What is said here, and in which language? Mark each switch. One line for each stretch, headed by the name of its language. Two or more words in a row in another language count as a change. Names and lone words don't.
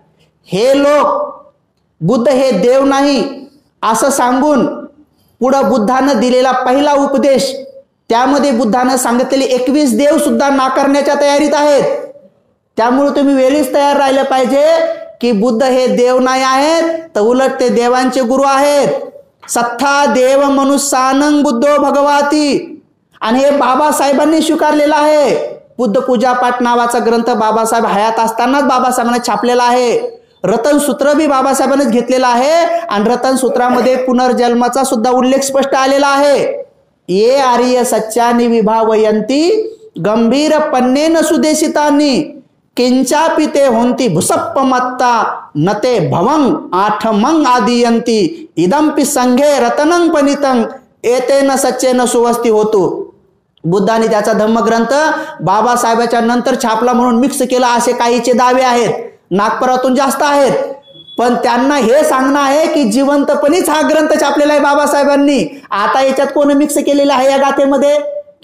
Marathi: हे लोक बुद्ध हे देव नाही असं सांगून पुढं बुद्धानं दिलेला पहिला उपदेश, त्यामध्ये बुद्धानं सांगितलेले 21 देव सुद्धा नाकारण्याच्या तयारीत आहेत. त्यामुळे तुम्ही वेळीच तयार राहिलं पाहिजे की बुद्ध हे देव नाही आहेत तर उलट ते देवांचे गुरु आहेत.
Pali: सत्था देव मनुष्यानं बुद्धो भगवाती,
Marathi: आणि हे बाबासाहेबांनी स्वीकारलेलं आहे. बुद्ध पूजा पाठ नावाचा ग्रंथ बाबासाहेब हयात असतानाच बाबासाहेबांनी छापलेला आहे. रतनसूत्र भी बाबासाहेबांनीच घेतलेला आहे आणि रतनसूत्रामध्ये पुनर्जन्माचा सुद्धा उल्लेख स्पष्ट आलेला आहे.
Pali: ये आर्य सच्चानी विभावयंती गंभीर पन्नेन सुदेशितानी किंचापि ते होंती भुसप्पमत्ता नते भवंग आठमंग आदियंती इदंपि संघे रतनं पनितं एतेन सच्चेन सुवस्ती होतो.
Marathi: बुद्धाने त्याचा धम्मग्रंथ बाबासाहेबाच्या नंतर छापला म्हणून मिक्स केला असे काहीचे दावे आहेत, नागपुरातून जास्त आहेत. पण त्यांना हे सांगणं आहे की जिवंतपणीच हा ग्रंथ छापलेला आहे बाबासाहेबांनी. आता याच्यात कोण मिक्स केलेला आहे या गाथेमध्ये?